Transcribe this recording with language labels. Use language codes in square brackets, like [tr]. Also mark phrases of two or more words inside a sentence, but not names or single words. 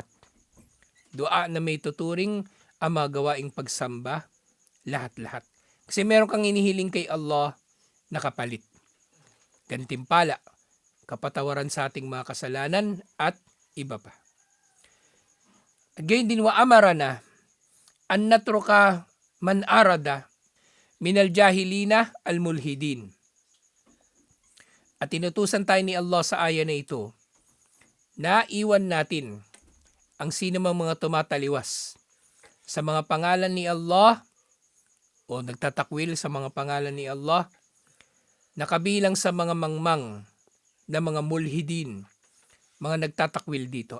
[tl] Dua na may tuturing ang mga gawaing pagsamba lahat-lahat. Kasi meron kang hinihiling kay Allah na kapalit. Gantimpala, kapatawaran sa ating mga kasalanan at iba pa. At gayon din [ar] وأمرنا أن نترك من أعرض من الجاهلين الملحدين. [tl] At tinutusan tayo ni Allah sa aya na ito na iwan natin ang sinumang mga tumataliwas sa mga pangalan ni Allah o nagtatakwil sa mga pangalan ni Allah na kabilang sa mga mangmang na mga mulhidin, mga nagtatakwil dito.